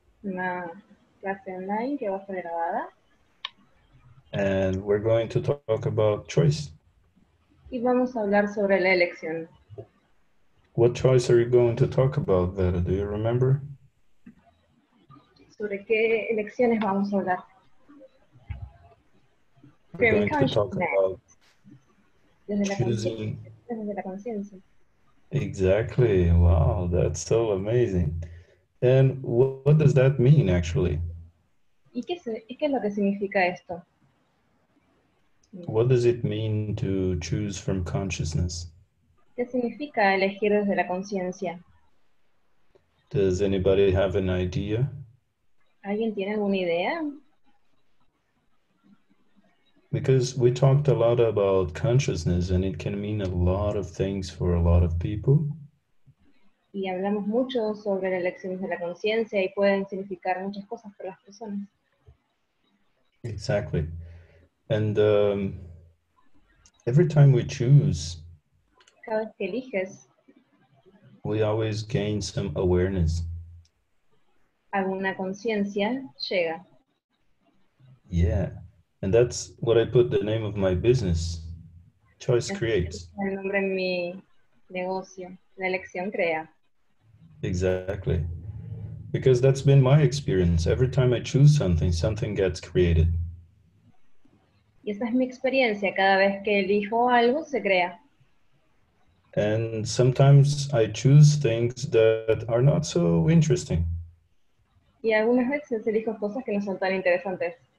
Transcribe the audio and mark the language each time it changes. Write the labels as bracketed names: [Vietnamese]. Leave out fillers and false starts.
[Spanish] Una clase online que va a ser grabada. [English] And we're going to talk about choice. [Spanish] Y vamos a hablar sobre la elección. [English] What choice are you going to talk about, Vera? Do you remember? [Spanish] ¿Sobre qué elecciones vamos a hablar? [English] We're going to talk Consciousness, about [Spanish] desde la conciencia. [English] choosing. [Spanish] Desde la conciencia. [English] Exactly. Wow, that's so amazing. And what does that mean, actually? [Spanish] ¿Y qué es lo que significa esto? [English] What does it mean to choose from consciousness? [Spanish] ¿Qué significa elegir desde la conciencia? [English] Does anybody have an idea? [Spanish] ¿Alguien tiene alguna idea? [English] Because we talked a lot about consciousness and it can mean a lot of things for a lot of people. [Spanish] Y hablamos mucho sobre la elección desde la conciencia y pueden significar muchas cosas para las personas. [English] Exactly. And every time we choose, [Spanish] Cada vez que eliges [English] we always gain some awareness. [Spanish] alguna conciencia, llega. [English] Yeah. And that's what I put the name of my business. Choice creates. [Spanish] El nombre en mi negocio. La elección crea. [English] Exactly. Because that's been my experience. Every time I choose something, something gets created. [Spanish] Y esa es mi experiencia. Cada vez que elijo algo, se crea. [English] And sometimes I choose things that are not so interesting. [Spanish] Y algunas veces elijo cosas que no son tan interesantes.